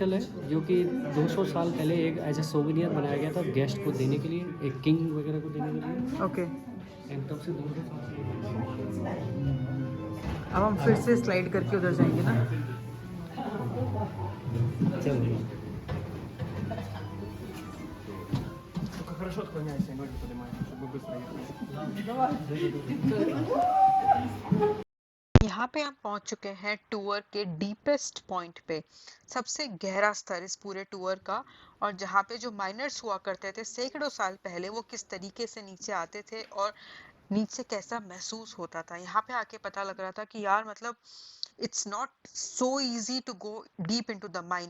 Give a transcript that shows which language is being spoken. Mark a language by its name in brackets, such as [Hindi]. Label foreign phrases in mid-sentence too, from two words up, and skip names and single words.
[Hindi] क्रिस्टल है जो कि 200 साल पहले एक [English] as a souvenir [Hindi] बनाया गया था गेस्ट को देने के लिए, एक किंग वगैरह को देने के लिए। ओके, एंड तब से 200 साल से अब हम फिर से स्लाइड करके उधर जाएंगे ना। [Russian] चल Хорошо отклоняйся, ноги поднимай, чтобы быстро ехать. [Hindi] यहाँ पे हम पहुंच चुके हैं टूर के [English] deepest point [Hindi] पे, सबसे गहरा स्तर इस पूरे टूर का। और जहाँ पे जो माइनर्स हुआ करते थे सैकड़ों साल पहले, वो किस तरीके से नीचे आते थे और नीचे कैसा महसूस होता था। यहाँ पे आके पता लग रहा था कि यार मतलब [English] it's not so easy to go deep into the mine.